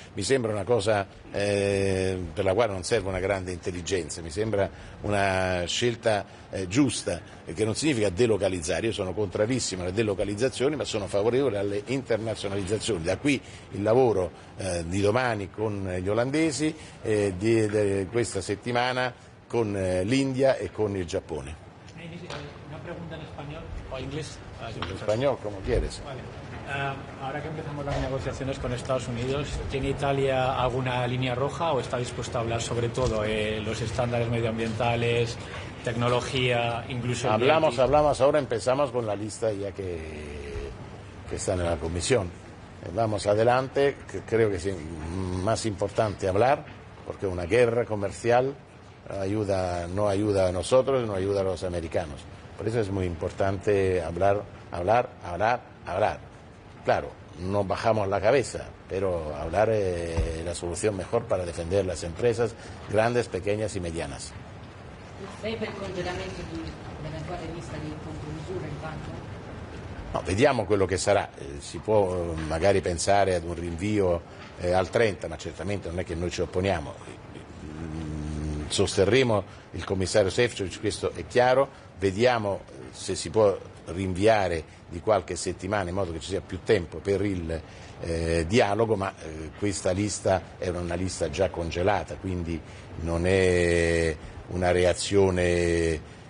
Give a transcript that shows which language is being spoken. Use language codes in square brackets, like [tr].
[it] Mi sembra una cosa per la quale non serve una grande intelligenza, mi sembra una scelta giusta, che non significa delocalizzare. Io sono contrarissimo alle delocalizzazioni, ma sono favorevole alle internazionalizzazioni. Da qui il lavoro di domani con gli olandesi, di questa settimana con l'India e con il Giappone. [es] Una pregunta en español o inglés. En español, como quieres. Vale. Ahora que empezamos las negociaciones con Estados Unidos, ¿tiene Italia alguna línea roja o está dispuesta a hablar sobre todo los estándares medioambientales, tecnología, incluso Hablamos, ahora empezamos con la lista ya que está en la comisión. Vamos adelante, creo que es más importante hablar, porque una guerra comercial no ayuda a nosotros, no ayuda a los americanos. Por eso es muy importante hablar. Claro, no bajamos la cabeza, pero hablar es la solución mejor para defender las empresas grandes, pequeñas y medianas. [it] Lei per il congelamento dell'eventuale lista di contromisure intanto? No, vediamo quello che sarà, si può magari pensare ad un rinvio al 30, ma certamente non è che noi ci opponiamo. Sosterremo il commissario Šefčovič, questo è chiaro, vediamo se si può rinviare di qualche settimana in modo che ci sia più tempo per il dialogo, ma questa lista è una lista già congelata, quindi non è una reazione